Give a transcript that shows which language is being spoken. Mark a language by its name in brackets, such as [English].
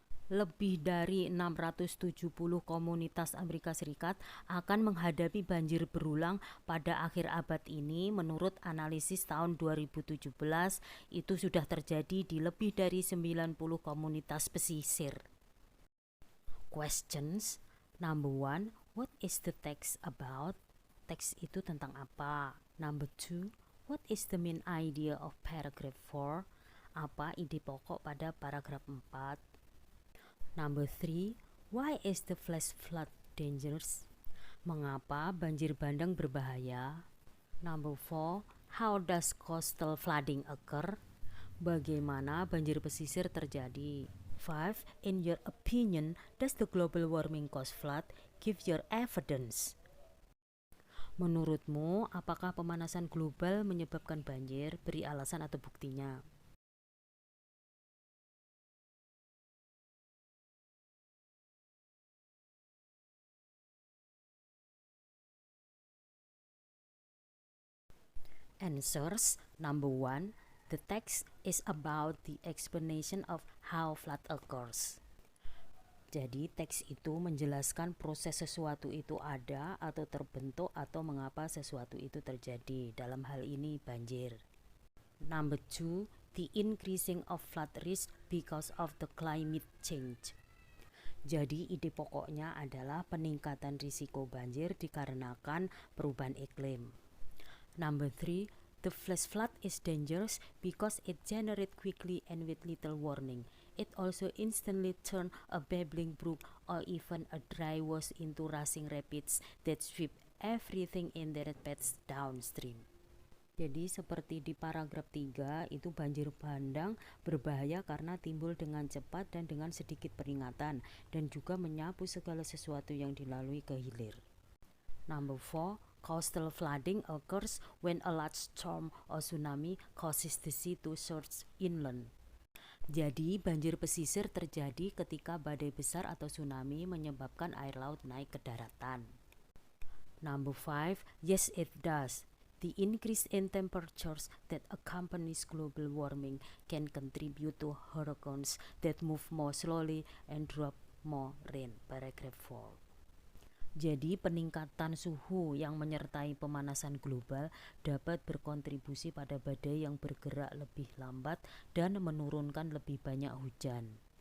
[Indonesian] Lebih dari 670 komunitas Amerika Serikat akan menghadapi banjir berulang pada akhir abad ini. Menurut analisis tahun 2017, itu sudah terjadi di lebih dari 90 komunitas pesisir. [English] Questions. Number 1, what is the text about? [Indonesian] Teks itu tentang apa? [English] Number 2, what is the main idea of paragraph 4? [Indonesian] Apa ide pokok pada paragraf 4? [English] Number 3, why is the flash flood dangerous? [Indonesian] Mengapa banjir bandang berbahaya? [English] Number 4, how does coastal flooding occur? [Indonesian] Bagaimana banjir pesisir terjadi? [English] 5, in your opinion, does the global warming cause flood? Give your evidence. [Indonesian] Menurutmu, apakah pemanasan global menyebabkan banjir? Beri alasan atau buktinya. [English] Answers. Number 1, the text is about the explanation of how flood occurs. [Indonesian] Jadi teks itu menjelaskan proses sesuatu itu ada atau terbentuk atau mengapa sesuatu itu terjadi, dalam hal ini banjir. [English] Number 2, the increasing of flood risk because of the climate change. [Indonesian] Jadi ide pokoknya adalah peningkatan risiko banjir dikarenakan perubahan iklim. [English] Number 3, the flash flood is dangerous because it generates quickly and with little warning. It also instantly turns a babbling brook or even a dry wash into rushing rapids that sweep everything in their paths downstream. [Indonesian] Jadi seperti di paragraf 3, itu banjir bandang berbahaya karena timbul dengan cepat dan dengan sedikit peringatan, dan juga menyapu segala sesuatu yang dilalui ke hilir. [English] Number 4, coastal flooding occurs when a large storm or tsunami causes the sea to surge inland. [Indonesian] Jadi banjir pesisir terjadi ketika badai besar atau tsunami menyebabkan air laut naik ke daratan. [English] Number 5, yes it does. The increase in temperatures that accompanies global warming can contribute to hurricanes that move more slowly and drop more rain. Paragraph 4. [Indonesian] Jadi peningkatan suhu yang menyertai pemanasan global dapat berkontribusi pada badai yang bergerak lebih lambat dan menurunkan lebih banyak hujan.